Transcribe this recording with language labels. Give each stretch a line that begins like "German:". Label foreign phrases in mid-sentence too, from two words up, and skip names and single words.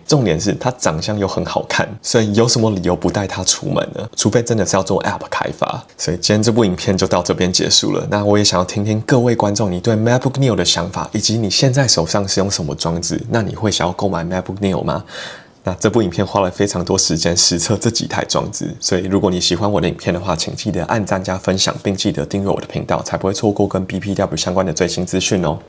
Chinese: 重點是它長相又很好看，所以有什麼理由不帶它出門呢？除非真的是要做 App 開發。所以今天這部影片就到這邊結束了。那我也想要聽聽各位觀眾你對 MacBook Neo 的想法，以及你現在手上是用什麼裝置？那你會想要購買 MacBook Neo 嗎？那這部影片花了非常多時間實測這幾台裝置，所以如果你喜歡我的影片的話，請記得按讚加分享，並記得訂閱我的頻道，才不會錯過跟 BPW 相關的最新資訊哦。